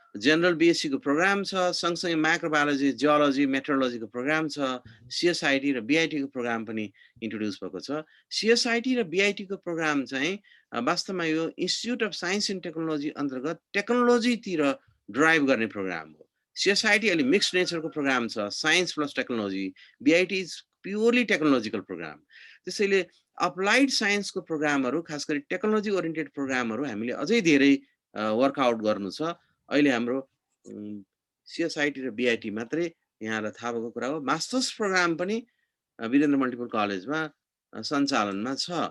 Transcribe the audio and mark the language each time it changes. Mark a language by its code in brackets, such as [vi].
[ne] General बिएससीको programme छ, सँगसँगै microbiology, geology, मेट्रोलोजीको programme छ। सिएसआइटी र बिआइटीको प्रोग्राम पनि इन्ट्रोड्युस भएको छ। सिएसआइटी र बिआइटीको प्रोग्राम चाहिँ वास्तवमा यो institute of science and technology अन्तर्गत टेक्नोलोजीतिर ड्राइभ गर्ने प्रोग्राम हो। सिएसआइटी अलि मिक्स्ड नेचरको प्रोग्राम छ, science plus technology. [en] BIT is purely technological programme. [ne] त्यसैले अप्लाइड साइन्सको प्रोग्रामहरू, खास गरी टेक्नोलोजी ओरिएन्टेड प्रोग्रामहरू हामीले अझै धेरै वर्कआउट गर्नु छ। अहिले हाम्रो सिएसआइटी र बिआइटी मात्रै यहाँलाई थाहा भएको कुरा हो। मास्टर्स प्रोग्राम पनि वीरेन्द्र मल्टिपल कलेजमा सञ्चालनमा छ।